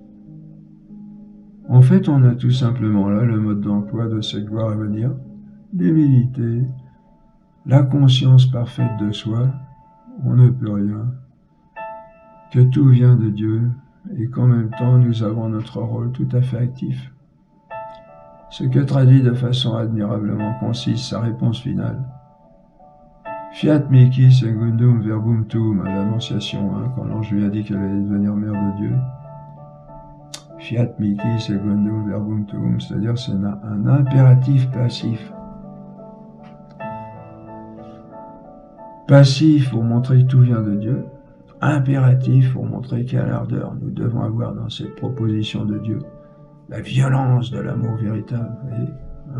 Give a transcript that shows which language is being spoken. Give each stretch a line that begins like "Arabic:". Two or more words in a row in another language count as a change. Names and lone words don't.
French: En fait, on a tout simplement là le mode d'emploi de cette gloire à venir, l'humilité, la conscience parfaite de soi, on ne peut rien, que tout vient de Dieu et qu'en même temps nous avons notre rôle tout à fait actif. Ce que traduit de façon admirablement concise sa réponse finale.
Latin: Fiat mihi secundum verbum tuum,
French: à l'Annonciation, hein, quand l'ange lui a dit qu'elle allait devenir mère de Dieu.
Latin: Fiat mihi secundum verbum tuum,
French: c'est-à-dire c'est un impératif passif. Passif pour montrer que tout vient de Dieu, impératif pour montrer quelle ardeur nous devons avoir dans cette proposition de Dieu. La violence de l'amour véritable, vous voyez, hein?